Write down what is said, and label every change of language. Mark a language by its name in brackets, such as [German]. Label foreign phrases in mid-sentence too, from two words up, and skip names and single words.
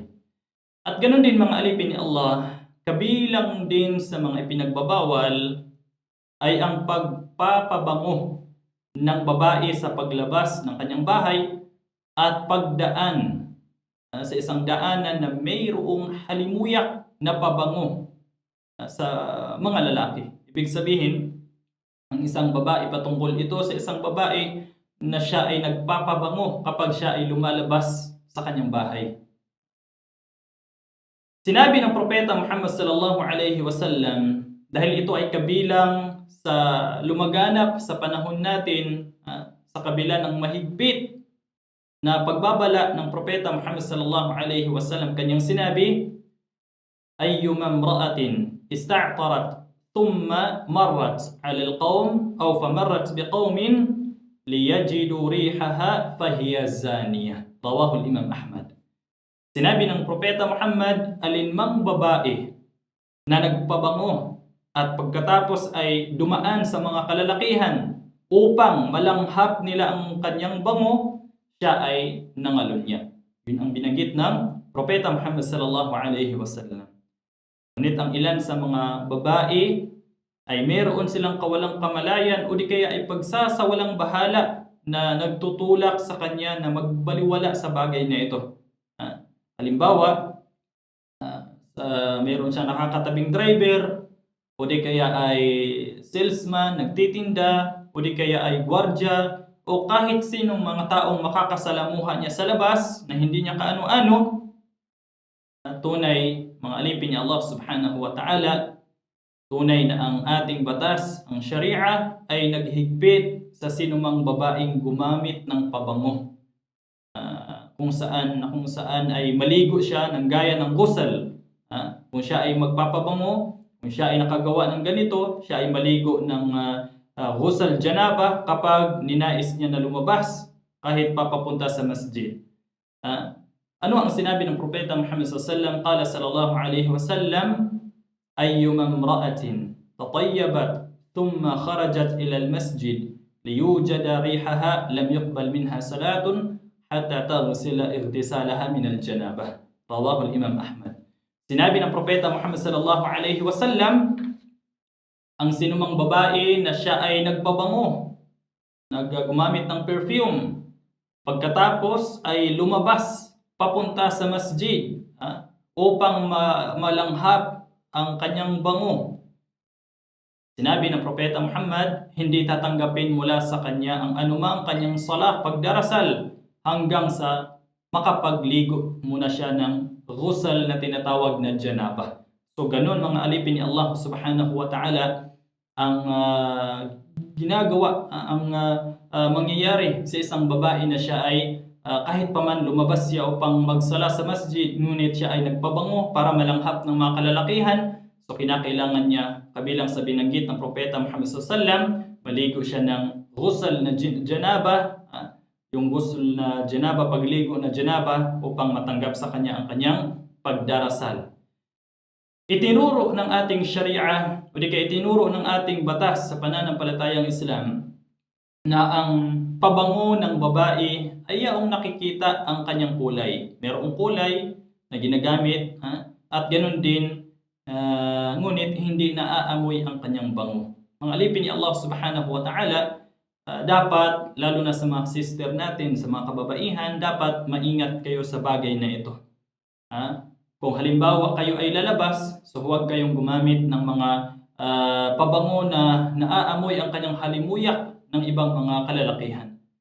[Filipino] At ganoon din mga alipin ni Allah, kabilang din sa mga ipinagbabawal ay ang pagpapabango ng babae sa paglabas ng kanyang bahay at pagdaan sa isang daanan na mayroong halimuyak na pabango sa mga lalaki. Ibig sabihin, ang isang babae, patungkol ito sa isang babae na siya ay nagpapabango kapag siya ay lumalabas sa kanyang bahay. Sinabi ng Propeta Muhammad [Arabic] صلى الله عليه وسلم, [Filipino] dahil ito ay kabilang sa lumaganap sa panahon natin, sa kabila ng mahigpit na pagbabala ng Propeta Muhammad [Arabic] صلى الله عليه وسلم, [Filipino] kanyang sinabi, [Arabic] أيما امرأة استعطرت ثم مرت على القوم أو فمرت بقوم ليجدوا ريحها فهي زانية. رواه الإمام أحمد. [Filipino] Sinabi ng Propeta Muhammad, alinmang babae na nagpabango at pagkatapos ay dumaan sa mga kalalakihan upang malanghap nila ang kanyang bango, siya ay nangalunya. Yun ang binanggit ng Propeta Muhammad [Arabic] صلى الله عليه وسلم. [Filipino] Ngunit ang ilan sa mga babae ay meron silang kawalang kamalayan o di kaya ay pagsasawalang bahala na nagtutulak sa kanya na magbaliwala sa bagay na ito. Halimbawa, meron siyang nakakatabing driver o di kaya ay salesman, nagtitinda o di kaya ay gwardiya o kahit sinong mga taong makakasalamuha niya sa labas na hindi niya kaano-ano, tunay, mga alipin ni Allah [Arabic] سبحانه وتعالى, [Filipino] tunay na ang ating batas, ang Sharia, ay naghigpit sa sinumang babaeng gumamit ng pabango. Kung saan ay maligo siya ng gaya ng ghusl. Kung siya ay magpapabango, kung siya ay nakagawa ng ganito, siya ay maligo ng [Arabic] غسل جنابة [Filipino] kapag ninais niya na lumabas kahit papapunta sa masjid. Ano ang sinabi ng Propeta Muhammad [Arabic] صلى الله عليه وسلم? قال صلى الله عليه وسلم أيما امرأة تطيبت ثم خرجت إلى المسجد ليوجد ريحها لم يقبل منها صلاة حتى تغتسل اغتسالها من الجنابة. رواه الإمام أحمد. [Filipino] Sinabi ng Propeta Muhammad [Arabic] صلى الله عليه وسلم, [Filipino] ang sinumang babae na siya ay nagpabango, gumamit ng perfume, pagkatapos ay lumabas papunta sa masjid upang malanghap ang kanyang bango. Sinabi ng Propeta Muhammad, hindi tatanggapin mula sa kanya ang anumang kanyang salah, pagdarasal, hanggang sa makapagligo muna siya ng ghusl na tinatawag na janaba. So ganun mga alipin ni Allah [Arabic] سبحانه وتعالى [Filipino] ang ginagawa, ang mangyayari sa isang babae na siya ay kahit paman lumabas siya upang magsala sa masjid, ngunit siya ay nagpabango para malanghap ng mga kalalakihan. So kinakailangan niya, kabilang sa binanggit ng Propeta Muhammad [Arabic] صلى الله عليه وسلم, [Filipino] maligo siya ng ghusl na janaba, yung ghusl na janaba, pagligo na janaba, upang matanggap sa kanya ang kanyang pagdarasal. Itinuro ng ating Sharia o di kaya itinuro ng ating batas sa pananampalatayang Islam na ang pabango ng babae ay yaong nakikita ang kanyang kulay. Merong kulay na ginagamit at ganoon din, ngunit hindi naaamoy ang kanyang bango. Mga alipin ni Allah [Arabic] سبحانه وتعالى, [Filipino] dapat, lalo na sa mga sister natin, sa mga kababaihan, dapat maingat kayo sa bagay na ito. Kung halimbawa kayo ay lalabas, so huwag kayong gumamit ng mga pabango na naaamoy ang kanyang halimuyak ng ibang mga kalalakihan.